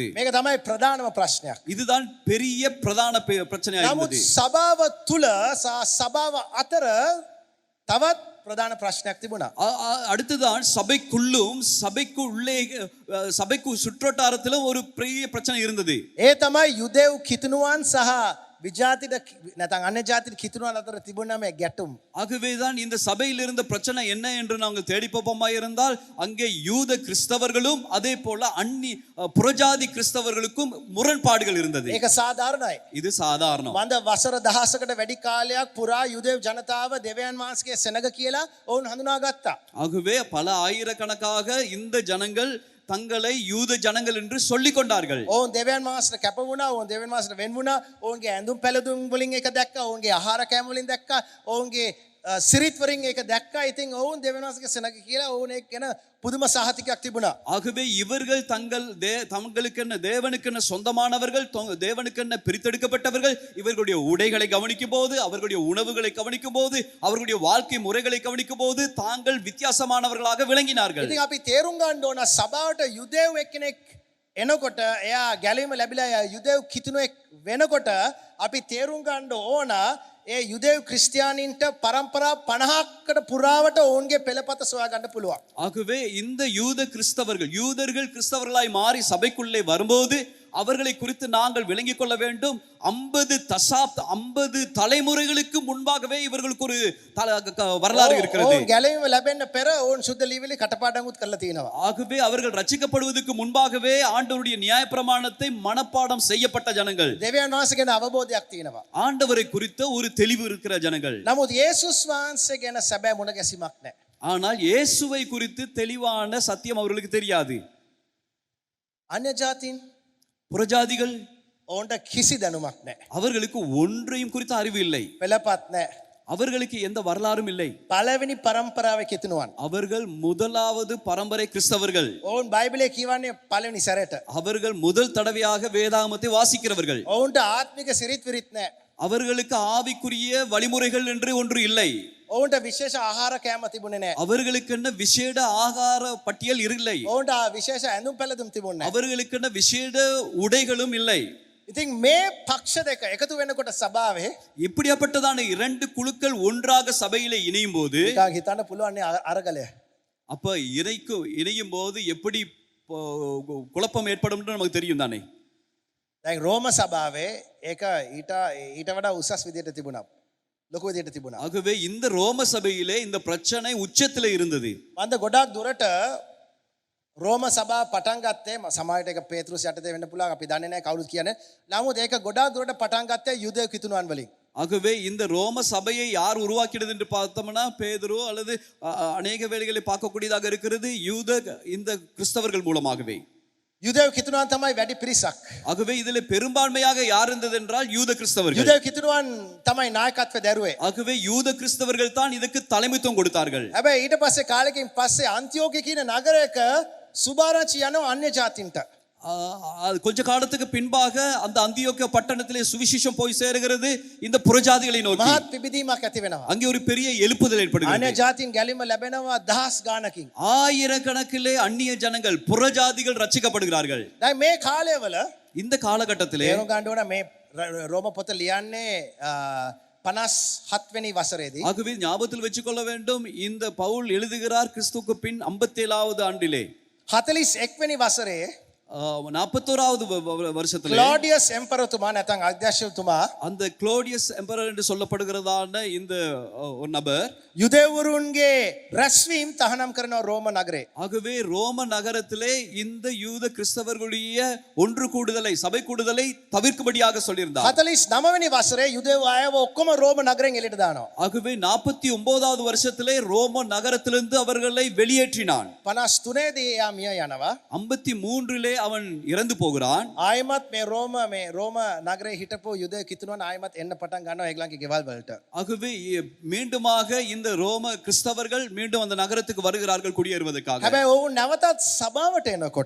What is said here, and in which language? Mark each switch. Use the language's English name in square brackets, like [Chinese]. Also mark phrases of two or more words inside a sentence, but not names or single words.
[Sinhala] මේක තමයි ප්‍රධානම ප්‍රශ්නයක්. [Tamil] இதுதான் பெரிய பிரதான பிரச்சனையா [Sinhala] නමුත් [Tamil] இருந்தது. [Sinhala] සභාව තුල සභාව අතර තවත් [Tamil] பிரதான பிரச்சனைයක් [Sinhala] තිබුණා. [Tamil] அடுத்துதான் சபைக்குள்ளும் சபைக்கு சுற்றோட்டாரத்திலும் ஒரு பெரிய பிரச்சனை இருந்தது. [Sinhala] ඒ තමයි යුදෙව් කිතුණුවන් සහ විජාතික නැත්නම් අන්‍ය ජාතික කිතුණුවන් අතර තිබුණ මේ ගැටුම්. [Tamil] ஆகவேதான் இந்த சபையில் இருந்த பிரச்சனை என்ன என்று நாங்கள் தேடி பார்ப்போமா இருந்தால் அங்கே யூத கிறிஸ்தவர்களும் அதே போல புறஜாதி கிறிஸ்தவர்களுக்கும் முரண்பாடுகள் இருந்தது. [Sinhala] ඒක සාධාරණයි. [Tamil] இது சாதாரணம். [Sinhala] මන්ද වසර දහසකට වැඩි කාලයක් පුරා යුදෙව් ජනතාව දෙවියන් වහන්සේගේ සෙනග කියලා ඔවුන් හඳුනාගත්තා. [Tamil] ஆகவே பல ஆயிரக்கணக்காக இந்த ஜனங்கள் தங்களை யூத ஜனங்கள் என்று சொல்லிக் கொண்டார்கள். [Sinhala] ඔවුන් දෙවියන් වහන්සේට කැප වුණා, ඔවුන් දෙවියන් වහන්සේට වෙන් වුණා, ඔවුන්ගේ ඇඳුම් පැළඳුම් වලින් එක දැක්කා, ඔවුන්ගේ ආහාර කෑම වලින් දැක්කා, ඔවුන්ගේ සිරිත් වලින් එක දැක්කා. ඉතින් ඔවුන් දෙවියන් වහන්සේගේ සෙනග කියලා ඔවුන් ඒක ගැන புதும சஹதிகක් තිබුණා. [Tamil] ஆகவே இவர்கள் தங்களுக்கென்ன தேவனுக்கென்ன சொந்தமானவர்கள், தேவனுக்கென்ன பிரித்தெடுக்கப்பட்டவர்கள், இவர்களுடைய உடைகளை கவனிக்கும் போது, அவர்களுடைய உணவுகளை கவனிக்கும் போது, அவர்களுடைய வாழ்க்கை முறைகளை கவனிக்கும் போது தாங்கள் வித்தியாசமானவர்களாக விளங்கினார்கள். [Sinhala] ඉතින් අපි තේරුම් ගන්න ඕන සභාවට යුදෙව් එක්කෙනෙක් එනකොට එයා ගැලීම ලැබිලා යුදෙව් කිතුණුවෙක් වෙනකොට අපි තේරුම් ගන්න ඕන ඒ යුදෙව් ක්‍රිස්තියානින්ට පරම්පරා 50කට පුරාවට ඔවුන්ගේ පෙළපත සොයා ගන්න පුළුවන්. [Tamil] ஆகவே இந்த யூதர்கள் கிறிஸ்தவர்களாய் மாறி சபைக்குள்ளே வரும்போது அவர்களை குறித்து நாங்கள் விளங்கிக் கொள்ள வேண்டும். 50 தலைமுறைகளுக்கு முன்பாகவே இவர்களுக்கு ஒரு வரலாறு இருக்கிறது. [Sinhala] ඔවුන් ගැලවීම ලැබෙන්න පෙර ඔවුන් සුද්ධ ලිවිලි කටපාඩම්ුත් කරලා තියෙනවා. [Tamil] ஆகவே அவர்கள் ரட்சிக்கப்படுவதற்கு முன்பாகவே ஆண்டவருடைய நியாயப்பிரமாணத்தை மனப்பாடம் செய்யப்பட்ட ஜனங்கள். [Sinhala] දෙවියන් වහන්සේ ගැන අවබෝධයක් තියෙනවා. [Tamil] ஆண்டவரை குறித்த ஒரு தெளிவு இருக்கிற ஜனங்கள். [Sinhala] නමුත් යේසුස් වහන්සේ ගැන සැබෑ මුණ ගැසීමක් නැහැ. [Tamil] ஆனால் இயேசுவை குறித்து தெளிவான சத்தியம் அவர்களுக்கு தெரியாது. [Sinhala] අන්‍ය ජාතීන් [Tamil] புறஜாதிகள் [Sinhala] ඔවුන්ට කිසි දැනුමක් නැහැ. [Tamil] அவர்களுக்கு ஒன்றையும் குறித்த அறிவு இல்லை. [Sinhala] පෙළපත් නැහැ. [Tamil] அவர்களுக்கு எந்த வரலாறும் இல்லை. [Sinhala] පළවෙනි පරම්පරාවේ කිතුණුවන්. [Tamil] அவர்கள் முதலாவது பரம்பரை கிறிஸ்தவர்கள். [Sinhala] ඔවුන් බයිබලයේ කියවන්නේ පළවෙනි සැරේට. [Tamil] அவர்கள் முதல் தடவையாக வேதாகமத்தை வாசிக்கிறவர்கள். [Sinhala] ඔවුන්ට ආත්මික සිරිත් විරිත් නැහැ. [Tamil] அவர்களுக்கு ஆவிக்குரிய வழிமுறைகள் என்று ஒன்று இல்லை. [Sinhala] ඔවුන්ට විශේෂ ආහාර කෑම තිබුණේ නැහැ. [Tamil] அவர்களுக்கென்ன விசேட ஆகார பட்டியல் இல்லை. [Sinhala] ඔවුන්ට විශේෂ ඇඳුම් පැළඳුම් තිබුණේ නැහැ. [Tamil] அவர்களுக்கென்ன விசேட உடைகளும் இல்லை. [Sinhala] ඉතින් මේ පක්ෂ දෙක එකතු වෙනකොට සභාවේ [Tamil] இப்படியாப்பட்டதான இரண்டு குழுக்கள் ஒன்றாக சபையிலே இணையும் போது [Sinhala] නිකන් හිතන්න පුළුවන් අරගලය. [Tamil] அப்ப இணையும் போது எப்படி குழப்பம் ஏற்படும் நமக்கு தெரியும் தானே. [Sinhala] දැන් රෝම සභාවේ ඒක ඊට වඩා උසස් විදියට තිබුණා. ලොකු විදියට තිබුණා. [Tamil] ஆகவே இந்த ரோம சபையிலே இந்த பிரச்சனை உச்சத்திலே இருந்தது. [Sinhala] මන්ද ගොඩක් දුරට රෝම සභාව පටන් ගත්තේ සමාජයට ඒක පේතෘස් යටතේ වෙන්න පුළුවන් අපි දන්නේ නැහැ කවුරුත් කියන්නේ. නමුත් ඒක ගොඩක් දුරට පටන් ගත්තේ යුදෙව් කිතුණුවන් වලින්. [Tamil] ஆகவே இந்த ரோம சபையை யார் உருவாக்கினது என்று பார்த்தோம்னா பேதுரு அல்லது அநேக வேளைகளை பார்க்கக்கூடியதாக இருக்கிறது இந்த கிறிஸ்தவர்கள் மூலமாகவே. [Sinhala] යුදෙව් කිතුණුවන් තමයි වැඩි පිරිසක්. [Tamil] ஆகவே இதிலே பெரும்பான்மையாக யார் இருந்தது என்றால் யூத கிறிஸ்தவர்கள். [Sinhala] යුදෙව් කිතුණුවන් තමයි නායකත්වය දැරුවේ. [Tamil] ஆகவே யூத கிறிஸ்தவர்கள் தான் இதுக்கு தலைமைத்துவம் கொடுத்தார்கள். [Sinhala] හැබැයි ඊට පස්සේ කාලෙකින් පස්සේ අන්තිෝකිය කියන නගරයක සුභාරංචි යනවා අන්‍ය ජාතින්ට. [Tamil] கொஞ்ச காலத்துக்கு பின்பாக அந்த அந்தியோக்கிய பட்டணத்திலே சுவிசேஷம் போய் சேருகிறது இந்த புறஜாதிகளை நோக்கி. [Sinhala] මහත් පිබිදීමක් ඇති වෙනවා. [Tamil] அங்கே ஒரு பெரிய எழுப்புதல் ஏற்படுகிறது. [Sinhala] අන්‍ය ජාතින් ගැලීම ලැබෙනවා දහස් ගානකින්. [Tamil] ஆயிரக்கணக்கிலே அந்நிய ஜனங்கள் புறஜாதிகள் ரட்சிக்கப்படுகிறார்கள். [Sinhala] දැන් මේ කාලයවල [Tamil] இந்த காலகட்டத்திலே [Sinhala] තේරුම් ගන්න ඕන මේ රෝම පොත ලියන්නේ 57 වෙනි වසරේදී. [Tamil] ஆகவே ஞாபகத்தில் வச்சுக்கொள்ள வேண்டும் இந்த பவுல் எழுதுகிறார் கிறிஸ்துவுக்கு பின் 57வது ஆண்டிலே. [Sinhala] 41 වෙනි වසරේ [Tamil] 41வது வருஷத்துல [Sinhala] ක්ලෝඩියස් එම්පරතුමා නැත්නම් අධ්‍යක්ෂතුමා [Tamil] அந்த க்ளோடியஸ் எம்பரர் என்று சொல்லப்படுகிறதான இந்த ஒரு நபர் [Sinhala] යුදෙව්වරුන්ගේ රැස්වීම තහනම් කරනවා රෝම නගරේ. [Tamil] ஆகவே ரோம நகரத்திலே இந்த யூத கிறிஸ்தவர்களுடைய ஒன்று கூடுதலை சபை கூடுதலை தவிர்க்கும்படியாக சொல்லியிருந்தார். [Sinhala] 49 වෙනි වසරේ යුදෙව් අයව ඔක්කොම රෝම නගරෙන් එළියට දානවා. [Tamil] ஆகவே 49வது வருஷத்திலே ரோம நகரத்திலிருந்து அவர்களை வெளியேற்றினான். [Sinhala] 53 දී එයා මිය යනවා. [Tamil] 53லே அவன் இறந்து போகிறான். [Sinhala] ආයමත් මේ රෝම නගරේ හිටපු යුදෙව් කිතුණුවන් ආයමත් එන්න පටන් ගන්නවා ඒගොල්ලන්ගේ ගෙවල් වලට. [Tamil] ஆகவே மீண்டுமாக இந்த ரோம கிறிஸ்தவர்கள் மீண்டும் அந்த நகரத்துக்கு வருகிறார்கள் குடியேறுவதற்காக. [Sinhala] හැබැයි ඔවුන් නැවතත් සභාවට එනකොට